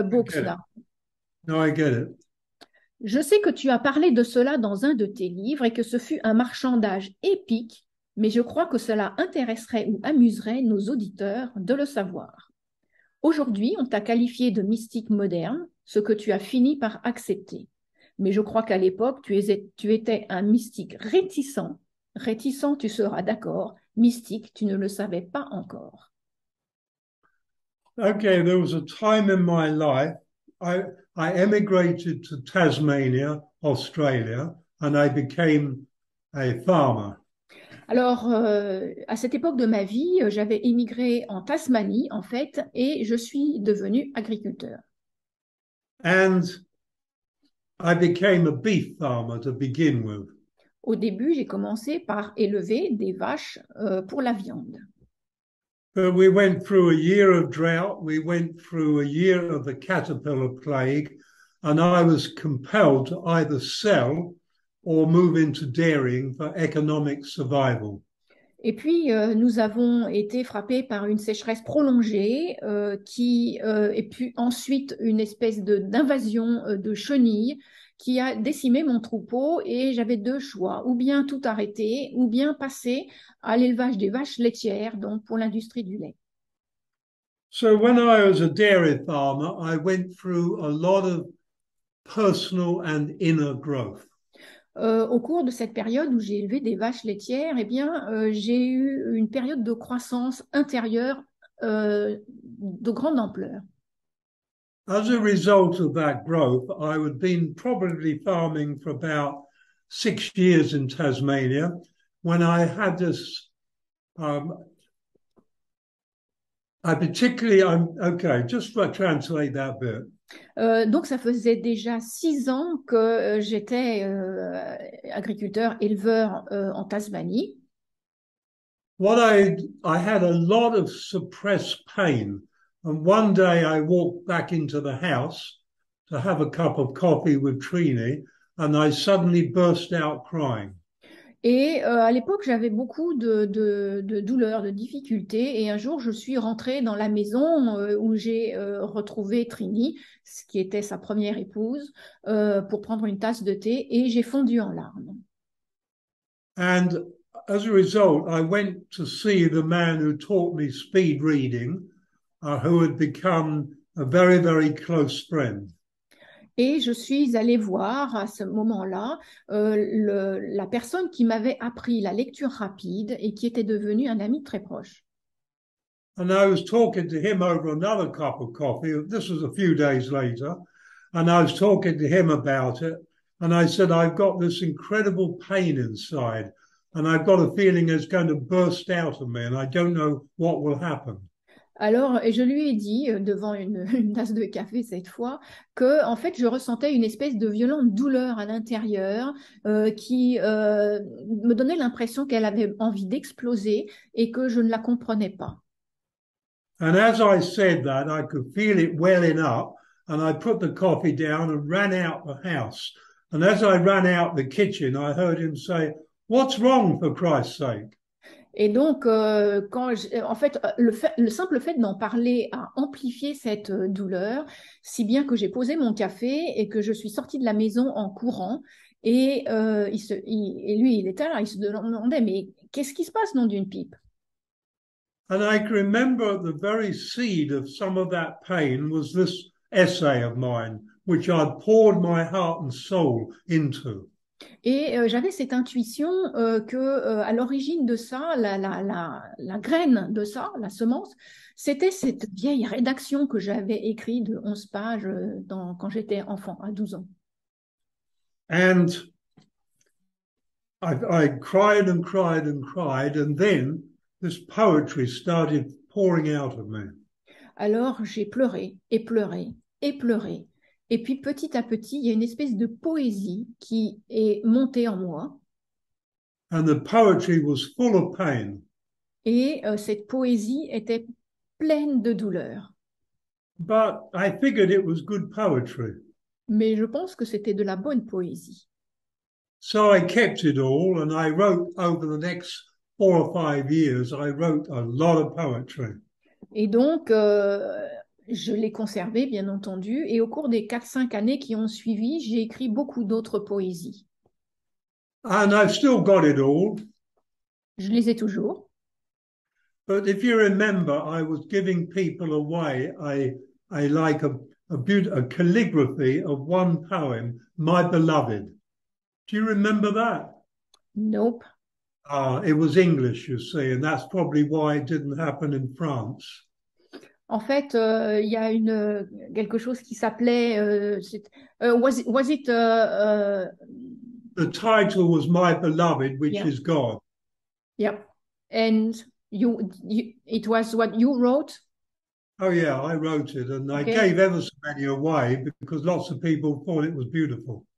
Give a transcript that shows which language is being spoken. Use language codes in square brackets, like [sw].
[en] I books get it. now. No, I get it. [fr] Je sais que tu as parlé de cela dans un de tes livres et que ce fut un marchandage épique, mais je crois que cela intéresserait ou amuserait nos auditeurs de le savoir. Aujourd'hui, on t'a qualifié de mystique moderne, ce que tu as fini par accepter. Mais je crois qu'à l'époque, tu étais un mystique réticent. Réticent, tu seras d'accord. Mystique, tu ne le savais pas encore. [en] Okay, there was a time in my life I I emigrated to Tasmania, Australia, and I became a farmer. [fr] Alors, à cette époque de ma vie, j'avais émigré en Tasmanie, en fait, et je suis devenu agriculteur. [en] And I became a beef farmer to begin with. [fr] Au début, j'ai commencé par élever des vaches pour la viande. [en] But we went through a year of drought, we went through a year of the caterpillar plague, and I was compelled to either sell or move into dairying for economic survival. [fr] Et puis, nous avons été frappés par une sécheresse prolongée et puis ensuite une espèce d'invasion de chenilles qui a décimé mon troupeau et j'avais deux choix, ou bien tout arrêter, ou bien passer à l'élevage des vaches laitières, donc pour l'industrie du lait. [en] So when I was a dairy farmer, I went through a lot of personal and inner growth. [fr] Au cours de cette période où j'ai élevé des vaches laitières, eh bien, j'ai eu une période de croissance intérieure de grande ampleur. [en] As a result of that growth, I had been probably farming for about 6 years in Tasmania when I had this. I particularly, okay, just to translate that bit. [fr] Donc, ça faisait déjà 6 ans que j'étais agriculteur, éleveur en Tasmanie. [en] I had a lot of suppressed pain. And one day I walked back into the house to have a cup of coffee with Trini, and I suddenly burst out crying. [fr] Et à l'époque, j'avais beaucoup de douleurs, de difficultés. Et un jour, je suis rentrée dans la maison où j'ai retrouvé Trini, ce qui était sa première épouse, pour prendre une tasse de thé, et j'ai fondu en larmes. [en] And as a result, I went to see the man who taught me speed reading, who had become a very, very close friend. [fr] Et je suis allée voir à ce moment-là la personne qui m'avait appris la lecture rapide et qui était devenue un ami très proche. [en] And I was talking to him over another cup of coffee. This was a few days later. And I was talking to him about it. And I said, I've got this incredible pain inside. And I've got a feeling it's going to burst out of me. And I don't know what will happen. [fr] Alors, et je lui ai dit, devant une tasse de café cette fois, que en fait, je ressentais une espèce de violente douleur à l'intérieur qui me donnait l'impression qu'elle avait envie d'exploser et que je ne la comprenais pas. [en] And as I said that, I could feel it welling up. And I put the coffee down and ran out the house. And as I ran out the kitchen, I heard him say, "What's wrong, for Christ's sake?" [fr] Et donc, en fait, le simple fait d'en parler a amplifié cette douleur, si bien que j'ai posé mon café et que je suis sortie de la maison en courant. Et, lui, il était là, il se demandait, mais qu'est-ce qui se passe, nom d'une pipe? [en] And I can remember the very seed of some of that pain was this essay of mine, which I'd poured my heart and soul into. [fr] Et j'avais cette intuition que à l'origine de ça, la graine de ça, la semence, c'était cette vieille rédaction que j'avais écrite de 11 pages quand j'étais enfant, à 12 ans. [en] And I cried and cried and cried, and then this poetry started pouring out of me. [fr] Alors j'ai pleuré et pleuré et pleuré. Et puis petit à petit, il y a une espèce de poésie qui est montée en moi. [en] And the poetry was full of pain. [fr] Et cette poésie était pleine de douleur. [en] But I figured it was good poetry. [fr] Mais je pense que c'était de la bonne poésie. [en] So I kept it all and I wrote over the next 4 or 5 years, I wrote a lot of poetry. [fr] Et donc, je l'ai conservé, bien entendu. Et au cours des 4-5 années qui ont suivi, j'ai écrit beaucoup d'autres poésies. [en] And I've still got it all. [fr] Je les ai toujours. [en] But if you remember, I was giving people away a calligraphy of one poem, My Beloved. Do you remember that? Nope. It was English, you see, and that's probably why it didn't happen in France. [fr] En fait, il y a quelque chose qui s'appelait [en] was it The title was My Beloved, which yeah, is God. yeah. And it was what you wrote? Oh, yeah, I wrote it, and I Okay. gave ever so many away because lots of people thought it was beautiful.